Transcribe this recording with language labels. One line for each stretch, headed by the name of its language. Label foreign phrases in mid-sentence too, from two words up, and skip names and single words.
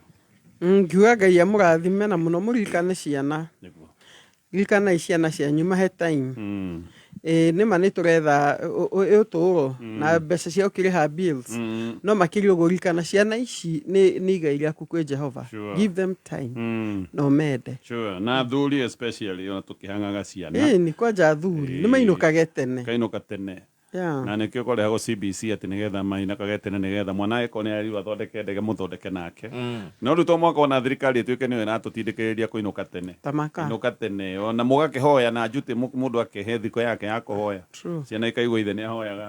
Kikuyu: Ngiuga Ngai amũrathime na mũno mũririkane ciana ririkana ciana cianyu mahe time nĩma nĩ tũretha ũtũũro na mbeca cia gũkĩrĩha bills no makĩria ũgũririkana ciana ici nĩ igai rĩaku kwĩ Jehova.
English: Give them time
Kikuyu: no mende na athuri especially ona tũkĩhangaga ciana nĩ kwanja athuri nĩ mainũkage tene kainũka tene na nĩkĩo kũrehagwo CBC atĩ nĩgetha mainũkage tene nĩgetha mwana agĩkorwo nĩ arirwo athondeke ndege mũthondeke nake no rĩu to mwaka ona thirikari ĩtuĩke nĩyo ĩratũtindĩkĩrĩria kũinũka tene kũinũka tene ona mũgakĩhoya na njuti mũndũ akĩhe thikũ yake ya kũhoya ciana ikaigua ithe nĩ ahoyaga